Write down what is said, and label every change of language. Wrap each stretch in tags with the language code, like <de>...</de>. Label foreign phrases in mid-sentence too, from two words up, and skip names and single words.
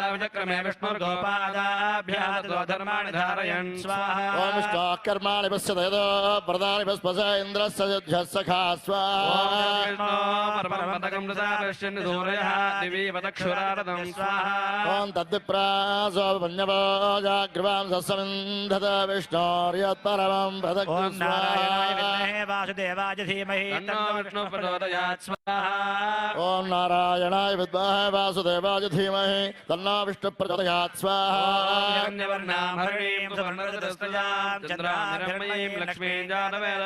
<sa>విచక్రమే విష్ణుర్గోపాదాభ్యాధర్మాణి ధారయన్ స్వాహా ఓం విష్ణోః కర్మాణి పశ్యతేదో ప్రదాని పస్పశ ఇంద్రస్య యుధ్యః సఖా స్వాహా ఓం తద్విప్రాసో వన్యవో జాగ్రవాం సస్సమింధత विष्णोर्यत्परमं ओम प्रदक्षिण नारायणाय विद्महे वासुदेवाय धीमहि तन्नो विष्णु प्रचोदयात् स्वाहा ओम नारायणाय विद्महे वासुदेवाय धीमहि तन्नो विष्णु प्रचोदयात् स्वाहा हिरण्यवर्णां हरिणीं सुवर्णरजतस्रजां चन्द्रां हिरण्मयीं लक्ष्मीं जातवेदो</sa>